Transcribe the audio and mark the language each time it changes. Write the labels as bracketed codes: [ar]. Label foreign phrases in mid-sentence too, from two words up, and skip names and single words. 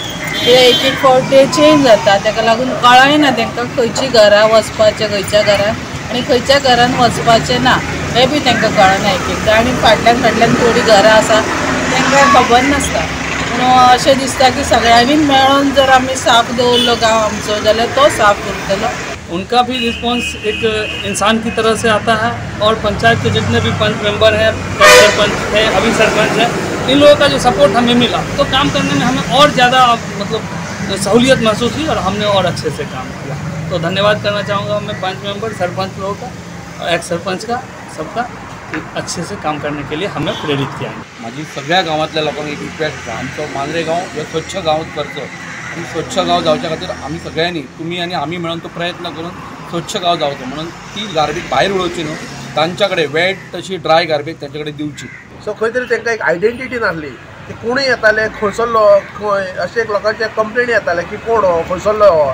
[kok] कित्याक एक एक फावट ते चेंज जाता, ताका लागून कळयना तांकां खंयची घरां वचपाचें खंयच्या घरान आनी खंयच्या घरान वचपाचें ना हें बी तांकां कळना एक एकदां. आनी फाटल्यान थोडीं घरां आसा तांकां खबर नासता. पूण अशें दिसता की सगळ्यांनी मेळून जर आमी साफ दवरलो गांव आमचो जाल्यार तो साफ उरतलो. [hi] उनका भी रिस्पांस एक इंसान की तरह से आता है और पंचायत के जितने भी पंच मेंबर हैं, सरपंच है, अभी सरपंच है, इन लोगों का जो सपोर्ट हमें मिला तो काम करने में हमें और ज़्यादा मतलब सहूलियत महसूस हुई और हमने और अच्छे से काम किया. तो धन्यवाद करना चाहूँगा मैं पंच मेंबर, सरपंच लोगों का और एक्स सरपंच का, सबका अच्छे से काम करने के लिए हमें प्रेरित किया. [kok] माझी सगळ्या गांवांतल्या लोकांक एक रिक्वेस्ट आसा, आमचो मांद्रे गांव हे स्वच्छ गांव करचो. आणि स्वच्छ गांव जावच्या खातीर आमी सगळ्यांनी, तुमी आनी आमी मेळून तो प्रयत्न करून स्वच्छ गांव जावचो. म्हणून ती गार्बेज भायर उडोवची न्हू, तांच्या कडेन वेट तशी [en] dry garbage [kok] तांचे कडेन दिवची. सो खंय तरी तांकां एक आयडेंटिटी नासली की कोणूय येताले खंयसरलो, अशें एक लोकांचे कंप्लेनी येताले की कोण हो, खंयसरलो हो.